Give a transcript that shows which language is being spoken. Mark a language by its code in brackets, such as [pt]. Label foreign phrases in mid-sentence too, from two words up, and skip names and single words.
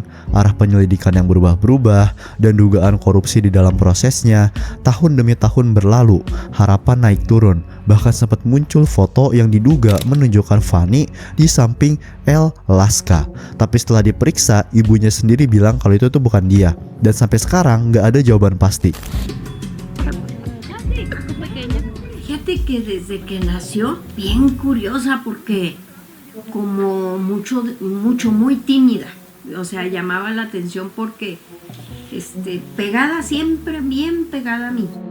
[id] Arah penyelidikan yang berubah-berubah dan dugaan korupsi di dalam prosesnya. Tahun demi tahun berlalu, harapan naik turun. Bahkan sempat muncul foto yang diduga menunjukkan Fanny di samping El Lasca. Tapi setelah diperiksa, ibunya sendiri bilang kalau itu tuh bukan dia. Dan sampai sekarang nggak ada jawaban pasti. [es] Fíjate que desde que nació, bien curiosa porque como mucho muy tímida. O sea, llamaba la atención porque pegada siempre, bien pegada a mí.